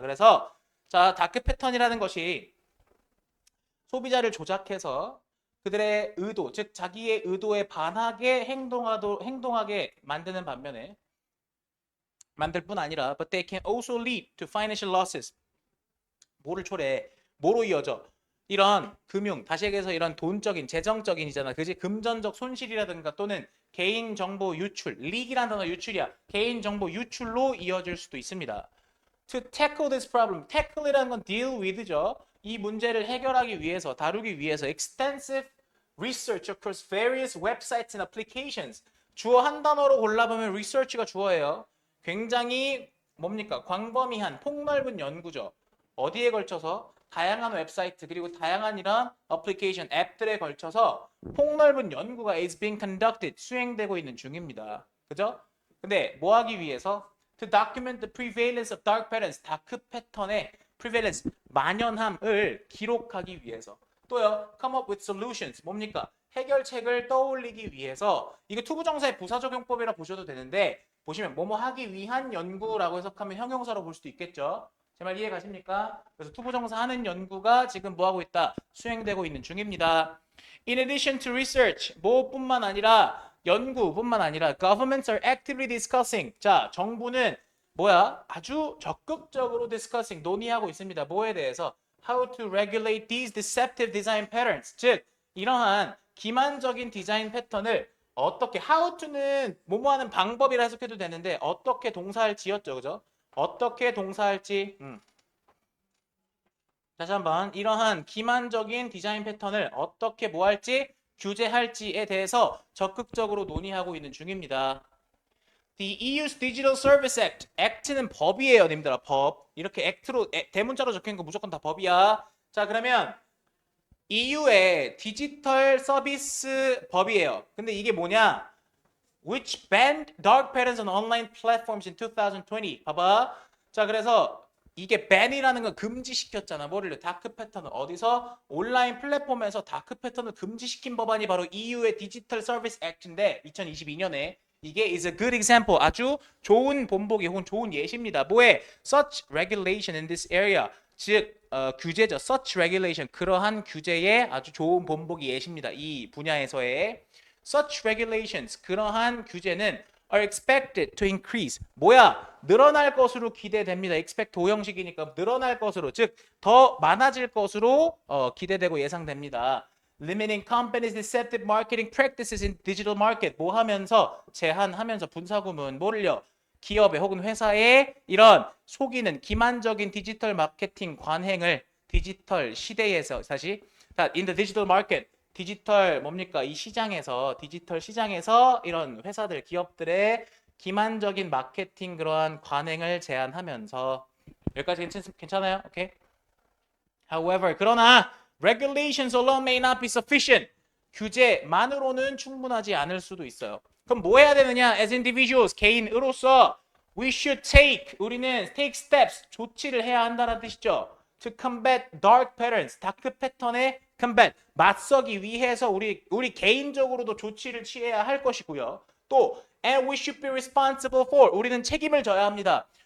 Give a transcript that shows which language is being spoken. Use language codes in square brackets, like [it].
[ko] 그래서 자, 다크 패턴이라는 것이 소비자를 조작해서 그들의 의도, 즉 자기의 의도에 반하게 행동하게 만드는 반면에 만들 뿐 아니라 [en] but they can also lead to financial losses. [ko] 뭐를 초래해? 뭐로 이어져? 이런 금융, 다시 얘기해서 이런 돈적인, 재정적인이잖아. 그지? 금전적 손실이라든가 또는 개인정보 유출, leak이라는 단어 유출이야. 개인정보 유출로 이어질 수도 있습니다. [en] To tackle this problem, [ko] tackle이라는 건 deal with죠. 이 문제를 해결하기 위해서, 다루기 위해서 [en] extensive research across various websites and applications. [ko] 주어 한 단어로 골라보면 research가 주어예요. 굉장히 뭡니까? 광범위한 폭넓은 연구죠. 어디에 걸쳐서? 다양한 웹사이트 그리고 다양한 이런 어플리케이션 앱들에 걸쳐서 폭넓은 연구가 [en] is being conducted, [ko] 수행되고 있는 중입니다. 그죠? 근데 뭐 하기 위해서? [en] To document the prevalence of dark patterns, [ko] 다크 패턴의 [en] prevalence, [ko] 만연함을 기록하기 위해서. 또요, [en] come up with solutions, [ko] 뭡니까? 해결책을 떠올리기 위해서. 이게 투부정사의 부사적용법이라 보셔도 되는데 보시면 뭐뭐 하기 위한 연구라고 해석하면 형용사로 볼 수도 있겠죠. 제 말 이해 가십니까? 그래서 투부정사 하는 연구가 지금 뭐 하고 있다? 수행되고 있는 중입니다. [en] In addition to research, [ko] 뭐뿐만 아니라 연구뿐만 아니라 [en] governments are actively discussing. [ko] 자, 정부는 아주 적극적으로 discussing, 논의하고 있습니다. 뭐에 대해서? [en] How to regulate these deceptive design patterns. [ko] 즉, 이러한 기만적인 디자인 패턴을 어떻게, how to는 뭐뭐 하는 방법이라 해석해도 되는데 어떻게 동사할지였죠. 그죠? 어떻게 동사할지. 다시 한번 이러한 기만적인 디자인 패턴을 어떻게 뭐 할지 규제할지에 대해서 적극적으로 논의하고 있는 중입니다. [en] The EU's Digital Service Act. [ko] Act는 법이에요, 님들아. 법. 이렇게 act로 대문자로 적힌 거 무조건 다 법이야. 자, 그러면 EU의 디지털 서비스 법이에요. 근데 이게 뭐냐? [en] Which banned dark patterns on online platforms in 2020. [ko] 봐봐. 자, 그래서 이게 ban이라는 건 금지시켰잖아. 뭐를? 다크 패턴을. 어디서? 온라인 플랫폼에서 다크 패턴을 금지시킨 법안이 바로 EU의 디지털 서비스 액트인데 2022년에 이게 [en] is a good example. [ko] 아주 좋은 본보기 혹은 좋은 예시입니다. 뭐에? Such regulation in this area. 즉 규제죠. Such regulation. 그러한 규제의 아주 좋은 본보기 예시입니다. 이 분야에서의 such regulations. 그러한 규제는 [en] are expected to increase. [ko] 늘어날 것으로 기대됩니다. expect 도형식이니까 늘어날 것으로, 즉 더 많아질 것으로 기대되고 예상됩니다. [en] limiting companies' deceptive marketing practices in digital market. [ko] 뭐 하면서 제한하면서 분사구문 뭐를요? 기업의 혹은 회사의 이런 속이는 기만적인 디지털 마케팅 관행을 디지털 시대에서 다시 [en] in the digital market [ko] 디지털 뭡니까? 이 시장에서 디지털 시장에서 이런 회사들 기업들의 기만적인 마케팅 그러한 관행을 제한하면서 여기까지 괜찮아요? 오케이. [en] However, [ko] 그러나 [en] regulations alone may not be sufficient. [ko] 규제만으로는 충분하지 않을 수도 있어요. 그럼 뭐 해야 되느냐? [en] As individuals, [ko] 개인으로서 [en] we should take, [ko] 우리는 [en] take steps, [ko] 조치를 해야 한다는 뜻이죠. [en] To combat dark patterns, [ko] 다크 패턴에 combat, 맞서기 위해서 우리 개인적으로도 조치를 취해야 할 것이고요. 또 [en] and we should be responsible for, [ko] 우리는 책임을 져야 합니다.